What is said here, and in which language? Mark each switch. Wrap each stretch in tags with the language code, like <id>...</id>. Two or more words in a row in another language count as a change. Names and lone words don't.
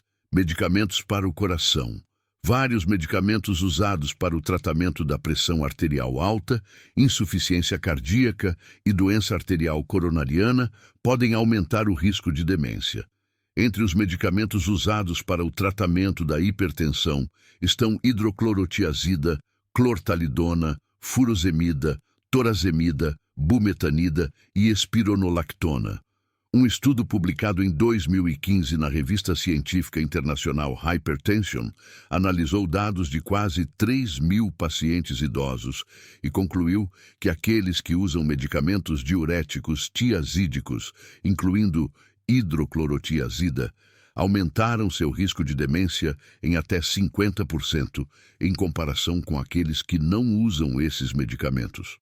<pt>Medicamentos para o coração. Vários medicamentos usados para o tratamento da pressão arterial alta, insuficiência cardíaca e doença arterial coronariana podem aumentar o risco de demência. Entre os medicamentos usados para o tratamento da hipertensão estão hidroclorotiazida, clortalidona, furosemida, torazemida, bumetanida e espironolactona. Um estudo publicado em 2015 na revista científica internacional Hypertension analisou dados de quase 3.000 pacientes idosos e concluiu que aqueles que usam medicamentos diuréticos tiazídicos, incluindo hidroclorotiazida, aumentaram seu risco de demência em até 50% em comparação com aqueles que não usam esses medicamentos.</pt>